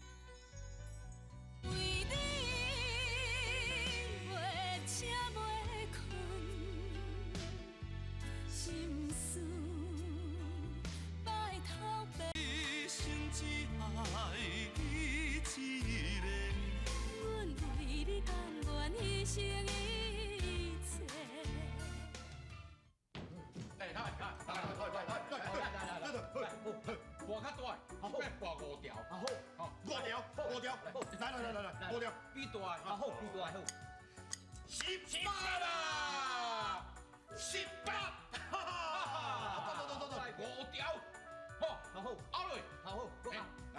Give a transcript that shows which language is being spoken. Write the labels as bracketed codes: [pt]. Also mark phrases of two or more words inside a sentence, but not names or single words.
[nan] 为你袂吃袂困，心思拜头白，一生只爱你一个。阮为你甘愿牺牲一切。来，拔较大，好，拔5条，好 5条，来，5条，比大，好，18啦，18，哈哈，走5条，好，拗落，好，来，